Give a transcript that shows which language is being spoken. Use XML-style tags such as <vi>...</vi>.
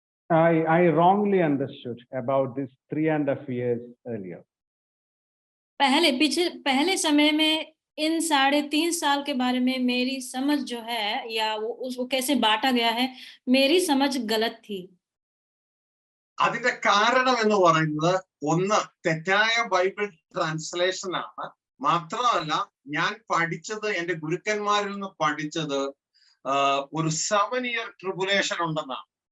<en>I wrongly understood about this 3.5 years earlier.</en> <hi>पहले समय में इन 3.5 साल के बारे में मेरी समझ जो है या वो उसको कैसे बांटा गया है, मेरी समझ गलत थी.</hi> <ml>അതിന്റെ കാരണം എന്ന് പറയുന്നത് ഒന്ന് തെറ്റായ ബൈബിൾ ട്രാൻസ്ലേഷൻ ആണ്. മാത്രമല്ല ഞാൻ പഠിച്ചത്, എന്റെ ഗുരുക്കന്മാരിൽ നിന്ന് പഠിച്ചത് ഒരു 7 year ട്രിബുലേഷൻ ഉണ്ടെന്നാണ്.</ml>